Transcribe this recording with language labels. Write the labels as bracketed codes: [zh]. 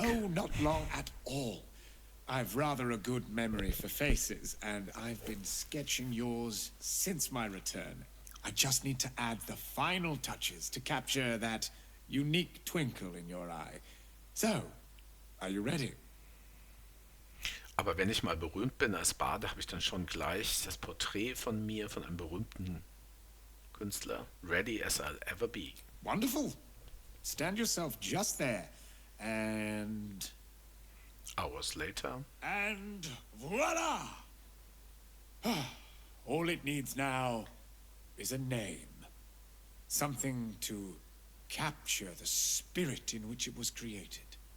[en] Oh, not long at all. I've rather a good memory for faces, and I've been sketching yours since my return. I just need to add the final touches to capture that unique twinkle in your eye. So, are you ready? [de] Aber wenn ich mal berühmt bin als Bade, habe ich dann schon gleich das Porträt von mir, von einem berühmten Künstler, [en] ready as I'll ever be. Wonderful. Stand yourself just there. And Hours later. And voila! All it needs now is a name. Something to capture the spirit in which it was created.